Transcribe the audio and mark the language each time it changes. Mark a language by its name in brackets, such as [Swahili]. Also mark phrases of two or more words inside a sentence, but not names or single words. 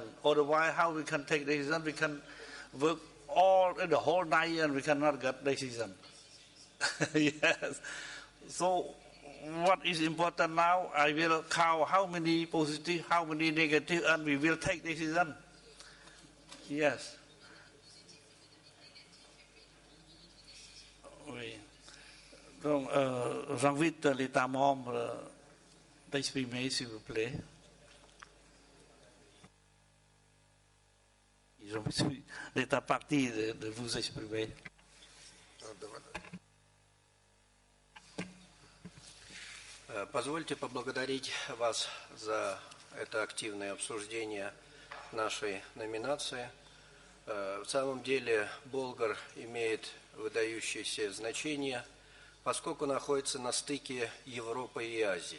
[English] Otherwise, how we can take the decision? We can work all the whole night and we cannot get decision. Yes. So, what is important now? I will count how many positive, how many negative, and we will take decision. Yes. [French] Oui. Donc, j'invite l'État membre d'exprimer, s'il vous plaît. L'État parti de vous exprimer. [Russian] Позвольте поблагодарить вас за это активное обсуждение нашей номинации. В самом деле Болгар имеет выдающееся значение, поскольку находится на стыке Европы и Азии.